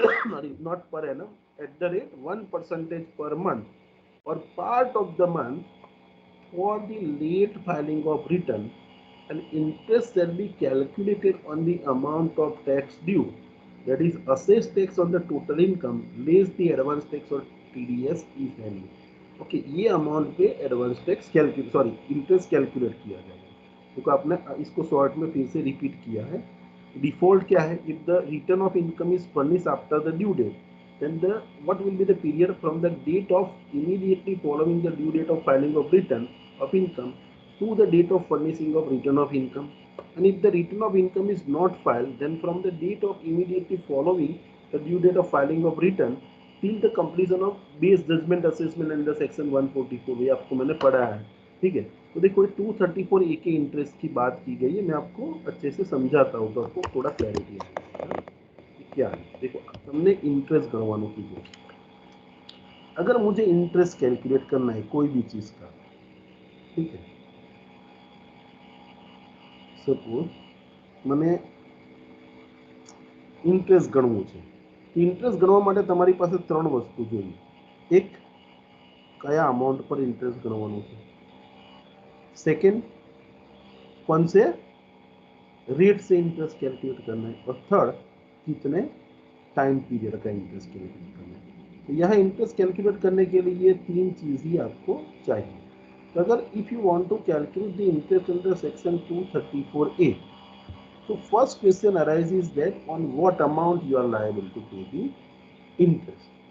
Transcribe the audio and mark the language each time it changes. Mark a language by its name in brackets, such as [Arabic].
[English] Sorry, not per annum, at the rate 1% per month or part of the month for the late filing of return, and interest shall be calculated on the amount of tax due, that is assessed tax on the total income less the advance tax or TDS if any. [Hindi] Okay ये amount पे advance tax calculate sorry interest calculate किया जाएगा। देखो आपने इसको short में फिर से रिपीट किया है। डिफॉल्ट क्या है? [English] If the return of income is furnished after the due date, then the what will be the period from the date of immediately following the due date of filing of return of income to the date of furnishing of return of income. And if the return of income is not filed, then from the date of immediately following the due date of filing of return till the completion of base judgment assessment under section 144, [Hindi] ये आपको मैंने पढ़ा है, ठीक है। तो देखो 234A के इंटरेस्ट की बात की गई है, मैं आपको अच्छे से समझाता हूँ तो आपको थोड़ा क्लैरिटी आएगी। क्या है? देखो हमने इंटरेस्ट गणवानों की है। अगर मुझे इंटरेस्ट कैलकुलेट करना है कोई भी चीज का, ठीक है, सपोज मैंने इंटरेस्ट [Gujarati] गणવું છે। इंटरेस्ट गणવા માટે તમારી પાસે ત્રણ વસ્તુ જોઈએ। એક, કયા [Hindi] अमाउंट पर [Gujarati] इंटरेस्ट ગણવાનું છે। [Hindi] सेकंड, कौन से रेट से इंटरेस्ट कैलकुलेट करना है। और थर्ड, कितने टाइम पीरियड का इंटरेस्ट कैलकुलेट करना है। तो यहाँ इंटरेस्ट कैलकुलेट करने के लिए ये तीन चीज ही आपको चाहिए। [English] तो अगर if you want to calculate the interest under section 234A, तो first question arises that on what amount you are liable to pay the interest.